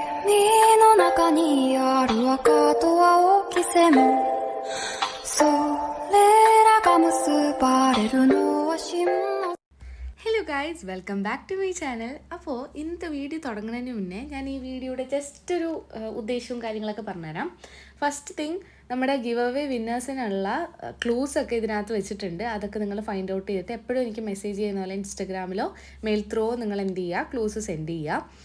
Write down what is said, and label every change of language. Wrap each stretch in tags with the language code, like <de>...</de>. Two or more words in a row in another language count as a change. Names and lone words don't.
<ja>の中にある赤と青き線それらが結ばれるのは真の</ja> <en>Hello guys, welcome back to my channel.</en> <ml>അപ്പോൾ ഇന്നത്തെ വീഡിയോ തുടങ്ങുന്നതിന് മുന്നേ ഞാൻ ഈ വീഡിയോയുടെ ജസ്റ്റ് ഒരു ഉദ്ദേശവും കാര്യങ്ങളൊക്കെ പറഞ്ഞുതരാം.</ml> <en>first thing,</en> <ml>നമ്മുടെ</ml> <en>give away</en> <ml>വിന്നേഴ്സിനുള്ള ക്ലൂസൊക്കെ ഇതിനകത്ത് വെച്ചിട്ടുണ്ട്. അതൊക്കെ നിങ്ങൾ</ml> <en>find out</en> <ml>ചെയ്തിട്ട് എപ്പോഴും എനിക്ക് മെസ്സേജ് ചെയ്യുന്ന പോലെ ഇൻസ്റ്റഗ്രാമിലോ</ml> <en>mail through</en> <ml>നിങ്ങൾ എന്ത് ചെയ്യുക,</ml> <en>clues send</en> <ml>ചെയ്യുക.</ml>